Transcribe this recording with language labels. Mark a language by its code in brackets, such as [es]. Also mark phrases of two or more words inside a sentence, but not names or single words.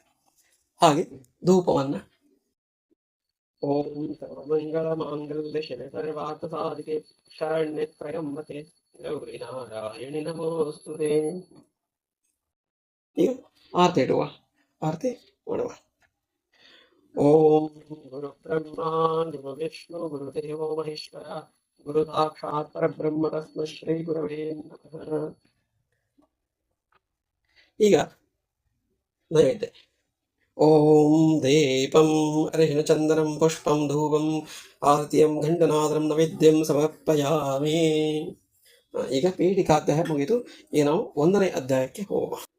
[kn] ಹಾಗೆ ಧೂಪವನ್ನು [sa] ಓಂ ಸರ್ವಮಂಗಳ ಮಾಂಗಲ್ಯ ಶಿವೆ ಸರ್ವಾರ್ಥ ಸಾಧಿಕೆ ಶರಣ್ಯೆ ತ್ರ್ಯಂಬಕೆ ಗೌರಿ ನಾರಾಯಣಿ ನಮೋಸ್ತುತೆ. [kn] ಈಗ ಆರತಿ ಇಡುವ, ಆರತಿ ಮಾಡುವ. [sa] ಓಂ ಗುರು ಬ್ರಹ್ಮ ಗುರು ವಿಷ್ಣು ಗುರುದೇವೋ ಮಹೇಶ್ವರ ಗುರು ಸಾಕ್ಷಾತ್ ಪರಬ್ರಹ್ಮ ತಸ್ಮೈ ಶ್ರೀ ಗುರವೇ ನಮಃ. [kn] ಈಗ ನೈವೇದ್ಯ. [sa] ಓಂ ದೀಪಂ ಅರಿಶಿಣ ಚಂದನಂ ಪುಷ್ಪಂ ಧೂಪಂ ಆರತಿಯಂ ಘಂಟನಾದಂ ನೈವೇದ್ಯಂ ಸಮರ್ಪಯಾಮಿ. [kn] ಈಗ ಪೀಠಿಕಾಧ್ಯಾಯ ಮುಗಿದು, ಈಗ ನಾವು 1ನೇ ಅಧ್ಯಾಯಕ್ಕೆ ಹೋಗುವ.